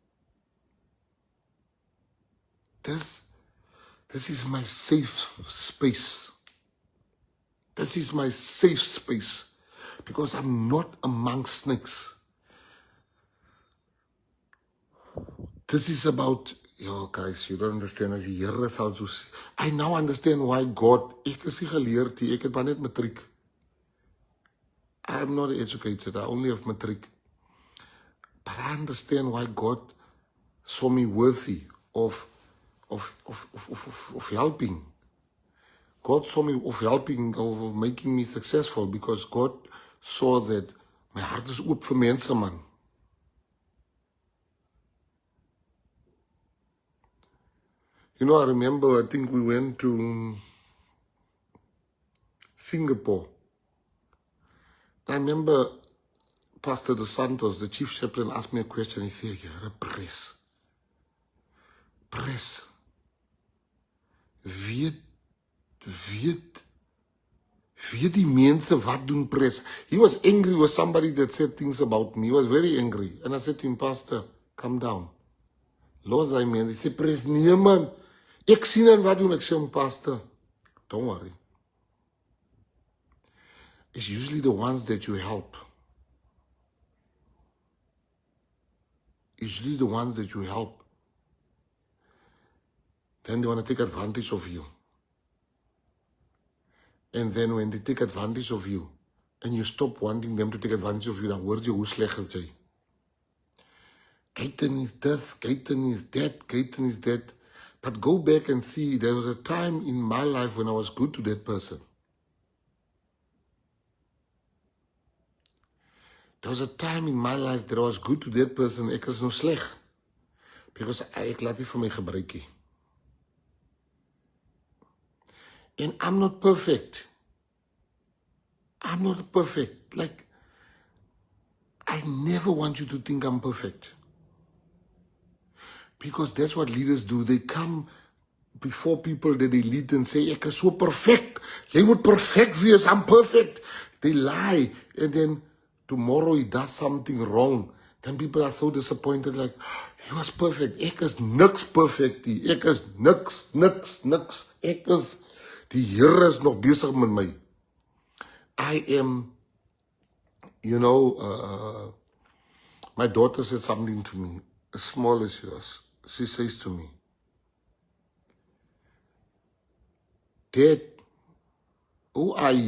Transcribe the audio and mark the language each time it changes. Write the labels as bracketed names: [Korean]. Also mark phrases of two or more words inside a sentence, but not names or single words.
[English] This is my safe space. This is my safe space because I'm not among snakes. This is about, guys, you don't understand. I now understand why God, [Afrikaans] ek is nie geleerd nie, ek het maar net matriek. [English] I'm not educated, I only have matriek. But I understand why God saw me worthy of helping. God saw me of helping, of making me successful because God saw that my heart is [Afrikaans] oop vir mense, [English] man. You know, I remember, I think we went to Singapore. I remember Pastor Dos Santos, the chief chaplain, asked me a question. He said, you're a press. Press. [Afrikaans] Weet die mense wat doen press. [English] He was angry with somebody that said things about me. He was very angry. And I said to him, Pastor, calm down. [Afrikaans] Los hy mens. [English] He said, press, [Afrikaans] nee man. Ek sien en wat doen. Ek sê hom, [English] Pastor, don't worry. It's usually the ones that you help. Usually the ones that you help. Then they want to take advantage of you. And then when they take advantage of you, and you stop wanting them to take advantage of you, [Afrikaans] dan hoor jy hoe sleg is jy. [English] Gayton is this, Gayton is that, Gayton is that. But go back and see, there was a time in my life when I was good to that person. There was a time in my life that I was good to that person, [Afrikaans] ek is nou sleg. Because ek laat nie vir my gebruik nie. [English] And I'm not perfect. I'm not perfect. Like, I never want you to think I'm perfect. Because that's what leaders do. They come before people that they lead and say, [Afrikaans] ek is so perfect. Jy moet perfect wees, [English] I'm perfect. They lie. And then tomorrow he does something wrong. Then people are so disappointed, like, he was perfect. [Afrikaans] Ek is niks perfect nie. Ek is niks. Ek is, die Here is nog besig met my. [English] I am, my daughter said something to me, as small as she was. She says to me, Dad, who are you?